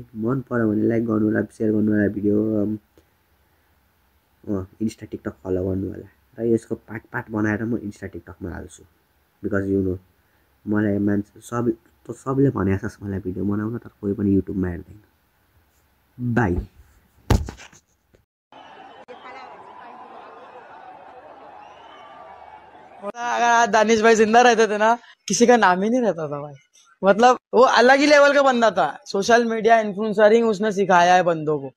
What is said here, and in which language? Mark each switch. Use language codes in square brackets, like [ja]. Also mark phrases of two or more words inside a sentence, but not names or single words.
[ne] मन पऱ्यो भने लाइक गर्नु होला, सेयर गर्नु होला भिडियो, इन्स्टा टिकटक फलो गर्नु होला। र यसको पार्ट बनाएर म इन्स्टा टिकटकमा हाल्छु, [en] because you know [ne] मलाई मान्छे सबले भने जस्तो मलाई भिडियो बनाउन, तर कोही पनि युट्युबमा हेर्दैन। बाई। [hi] अगर आज दानिश भाई जिंदा रहते थे ना, किसी का नाम ही नहीं रहता था भाई। मतलब वो अलग ही लेवल का बंदा था। [en] social media influencering [hi] उसने सिखाया है बंदों को।